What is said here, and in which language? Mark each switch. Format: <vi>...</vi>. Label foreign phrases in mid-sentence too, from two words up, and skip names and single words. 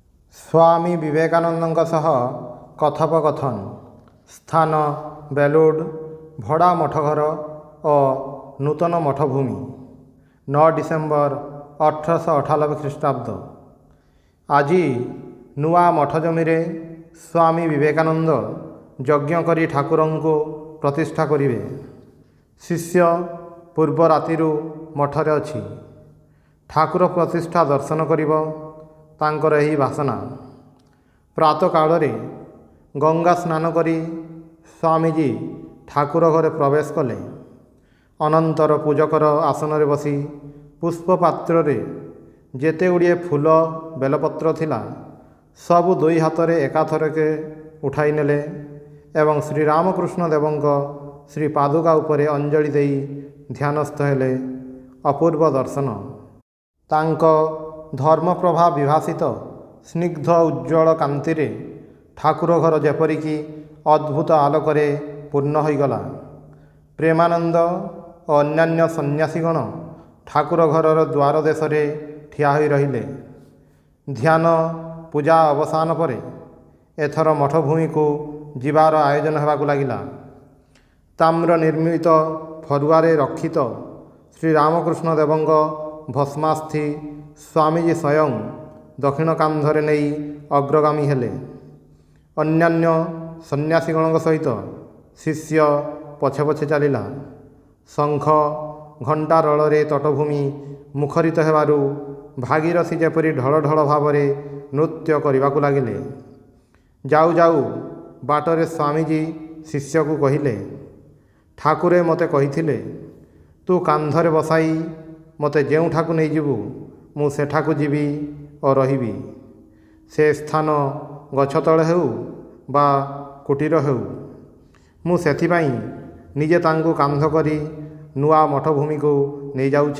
<or>ସ୍ୱାମୀ ବିବେକାନନ୍ଦ ସହ କଥୋପକଥନ। ସ୍ଥାନ ବେଲୁଡ଼, ଭଡ଼ା ମଠଘର ଓ ନୂତନ ମଠଭୂମି। 9 ଡିସେମ୍ବର 1898 ଖ୍ରୀଷ୍ଟାବ୍ଦ। ଆଜି ନୂଆ ମଠ ଜମି ସ୍ୱାମୀ ବିବେକାନନ୍ଦ ଯଜ୍ଞ କରି ଠାକୁର କୁ ପ୍ରତିଷ୍ଠା କରିବେ। ଶିଷ୍ୟ ପୂର୍ବ ରାତିରୁ ମଠରେ ଅଛି। ଠାକୁର ପ୍ରତିଷ୍ଠା ଦର୍ଶନ କରିବ ତାଙ୍କର ଏହି ବାସନା। ପ୍ରାତଃ କାଳ ଗଙ୍ଗା ସ୍ନାନ କରି ସ୍ୱାମୀଜୀ ଠାକୁର ଘରେ ପ୍ରବେଶ କଲେ। ଅନନ୍ତର ପୂଜକର ଆସନ ରେ ବସି ପୁଷ୍ପପାତ୍ର ଯେତେ ଗୁଡ଼ିଏ ଫୁଲ ବେଲପତ୍ର ଥିଲା ସବୁ ଦୁଇ ହାତ ରେ ଏକାଥରକେ ଉଠାଇ ନେଲେ ଏବଂ ଶ୍ରୀ ରାମକୃଷ୍ଣ ଦେବଙ୍କ ଶ୍ରୀ ପାଦୁକା ଉପରେ ଅଞ୍ଜଳି ଦେଇ ଧ୍ୟାନସ୍ଥ ହେଲେ। ଅପୂର୍ବ ଦର୍ଶନ। ତାଙ୍କ ଧର୍ମପ୍ରଭା ବିଭାସିତ ସ୍ନିଗ୍ଧ ଉଜ୍ଜ୍ୱଳ କାନ୍ତି ଠାକୁର ଘର ଯେପରିକି ଅଦ୍ଭୁତ ଆଲୋକରେ ପୂର୍ଣ୍ଣ ହୋଇଗଲା। ପ୍ରେମାନନ୍ଦ ଓ ଅନ୍ୟାନ୍ୟ ସନ୍ନ୍ୟାସୀଗଣ ଠାକୁର ଘରର ଦ୍ୱାର ଦେଶରେ ଠିଆ ହୋଇ ରହିଲେ। ଧ୍ୟାନ ପୂଜା ଅବସାନ ପରେ ଏଥର ମଠଭୂମି କୁ ଯିବାର ଆୟୋଜନ ହେବାକୁ ଲାଗିଲା। ତାମ୍ର ନିର୍ମିତ ଫରୁଆରେ ରକ୍ଷିତ ଶ୍ରୀ ରାମକୃଷ୍ଣ ଦେବଙ୍କ ଭସ୍ମାସ୍ଥି ସ୍ୱାମୀଜୀ ସ୍ୱୟଂ ଦକ୍ଷିଣ କାନ୍ଧରେ ନେଇ ଅଗ୍ରଗାମୀ ହେଲେ। ଅନ୍ୟାନ୍ୟ ସନ୍ନ୍ୟାସୀଗଣ ସହିତ ଶିଷ୍ୟ ପଛେ ପଛେ ଚାଲିଲା। ଶଙ୍ଖ ଘଣ୍ଟା ରୋଳରେ ତଟଭୂମି ମୁଖରିତ ହେବାରୁ ଭାଗୀରଥୀ ଯେପରି ଢଳ ଢଳ ଭାବରେ ନୃତ୍ୟ କରିବାକୁ ଲାଗିଲେ। ଯାଉ ଯାଉ ବାଟରେ ସ୍ୱାମୀଜୀ ଶିଷ୍ୟ କୁ କହିଲେ, ଠାକୁରେ ମତେ କହିଥିଲେ ତୁ କାନ୍ଧରେ ବସାଇ ମତେ ଯେଉଁଠାକୁ ନେଇ ଯିବୁ ମୁଁ ସେଠାକୁ ଯିବି ଓ ରହିବି। ସେ ସ୍ଥାନ ଗଛ ତଳେ ହେଉ ବା କୁଟୀର ହେଉ ମୁଁ ସେଥିପାଇଁ ନିଜେ ତାଙ୍କୁ କାନ୍ଧ କରି ନୂଆ ମଠଭୂମି କୁ ନେଇ ଯାଉଛି।</or>